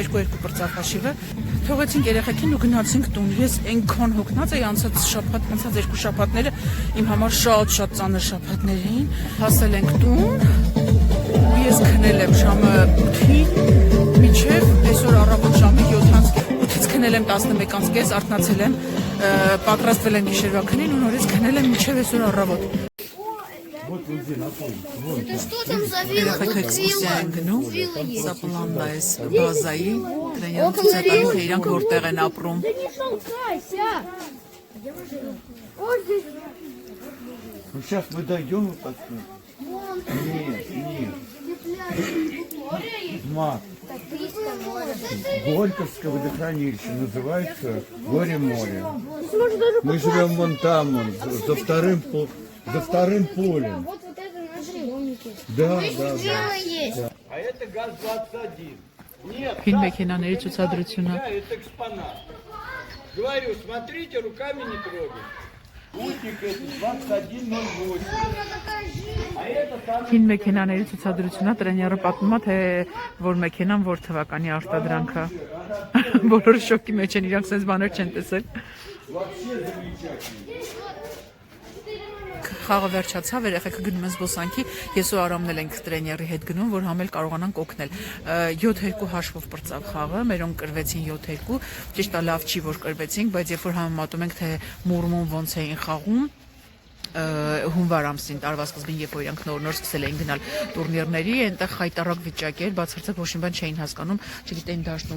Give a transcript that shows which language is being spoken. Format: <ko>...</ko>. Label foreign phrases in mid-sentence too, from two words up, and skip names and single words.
<hy>2-2 պրծավ հաշիվը։ Թողեցինք երեխեքին ու գնացինք տուն։ Ես այնքան հոգնած էի անցած երկու շաբաթները իմ համար շատ ծանր շաբաթներ էին։ Հասել ենք տուն։ Ես քնել եմ ժամը 8-ին, մինչև այսօր առավոտ ժամը 7-ից քնել եմ 11-ից, արթնացել եմ, պատրաստվել եմ գիշերվա քնին ու նորից քնել եմ մինչև այսօր առավոտ։</hy> <ru>Это что там за вилла?</ru> <hy>Երեխեքը էքսկուրսիա են գնում, սա պլանն է այս բազայի, դրանյալ ցույց է տալու, թե իրանք որտեղ են ապրում։</hy> <ru>Да не шелкайся! Вот здесь. Ну сейчас мы дойдем вот так. Вон. Нет. Ма, Так близко море. Горьковское водохранилище называется Горе-море. Может даже Мы живем вон там, вон, за вторым полем. вот это наши домики. Да. Вилла есть. А это ГАЗ-21. Нет,</ru> <hy>Հին մեքենաների ցուցադրությունը։</hy> <ru>это экспонат. Говорю, смотрите, руками не трогайте. Путник это 2108. А это там...</ru> <hy>Հին մեքենաների ցուցադրությունա տրեները պատմում է, թե որ մեքենան որ թվականի արտադրանք է։ Բոլորը շոկի մեջ են, իրանք sense բաներ չեն տեսել։</hy> <ru>Вообще замечательно.</ru> <hy>Խաղը վերջացավ, երեխեքը գնում են զբոսանքի, ես ու Արամն էլ ենք տրեների հետ գնում, որ համել կարողանանք օգնել։ 7-2 հաշվով պրծավ խաղը, մերոնք կրվեցին 7-2, ճիշտ է լավ չի որ կրվեցինք, բայց երբ որ համեմատում ենք թե մուրմուն ոնց էին խաղում, հունվար ամսին տարվա սկզբին, երբ որ իրանք նոր սկսել էին գնալ տուրնիրների, այնտեղ խայտարակ վիճակ էր, բացարձակ ոչ մի բան չէին հասկանում, չգիտեին դաշտում</hy>